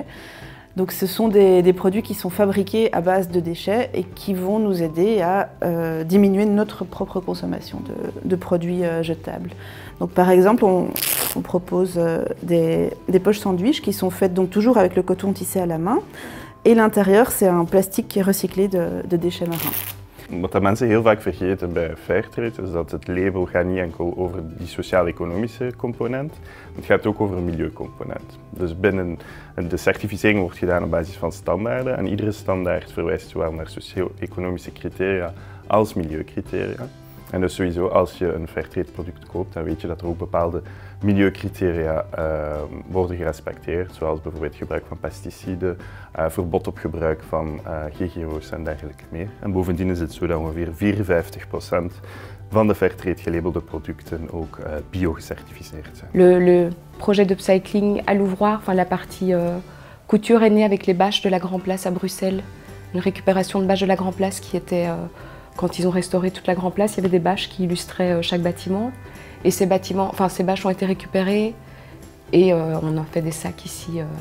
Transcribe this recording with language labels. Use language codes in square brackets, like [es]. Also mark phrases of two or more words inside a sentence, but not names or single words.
[fr] Donc ce sont des produits qui sont fabriqués à base de déchets et qui vont nous aider à diminuer notre propre consommation de produits jetables. Donc par exemple, on propose des poches sandwich qui sont faites donc toujours avec le coton tissé à la main. Et l'intérieur, c'est un plastique qui est recyclé de déchets marins. [nl] Wat de mensen heel vaak vergeten bij Fairtrade is dat het label gaat niet enkel over die sociaal-economische component, het gaat ook over een milieucomponent. Dus binnen de certificering wordt gedaan op basis van standaarden en iedere standaard verwijst zowel naar socio-economische criteria als milieucriteria. En dus sowieso als je een Fairtrade product koopt, dan weet je dat er ook bepaalde milieucriteria worden gerespecteerd, zoals bijvoorbeeld gebruik van pesticiden, verbod op gebruik van GGO's en dergelijke meer. En bovendien is het zo dat ongeveer 54% van de Fairtrade gelabelde producten ook bio-gecertificeerd zijn. [fr] Le projet d'upcycling à l'ouvroir, enfin la partie couture est née avec les bâches de la Grand Place à Bruxelles. Une récupération de bâches de la Grand Place qui était, quand ils ont restauré toute la Grand Place, il y avait des bâches qui illustraient chaque bâtiment. Et ces bâches ont été récupérées et on en fait des sacs ici.